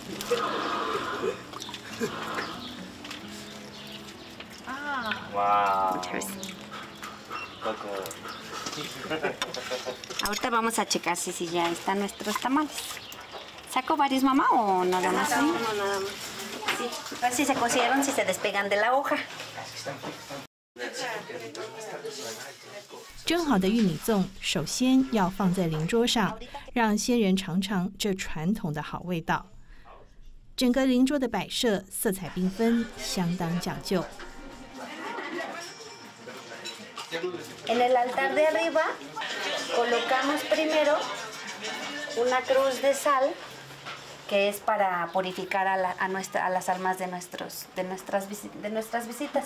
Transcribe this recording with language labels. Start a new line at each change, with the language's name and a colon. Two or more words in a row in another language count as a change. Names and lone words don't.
Spanish: Wow. Muchas veces. Ahorita vamos a checar si ya están nuestros tamales. ¿Saco varios, mamá, o nada más? No, nada más. Sí, a ver si se cocieron, si se despegan de la hoja.
Chinese: 蒸好的玉米粽首先要放在灵桌上，让先人尝尝这传统的好味道。整个灵桌的摆设色彩缤纷，相当讲究。
Spanish: En el altar de arriba colocamos primero una cruz de sal que es para purificar a las almas de nuestras visitas.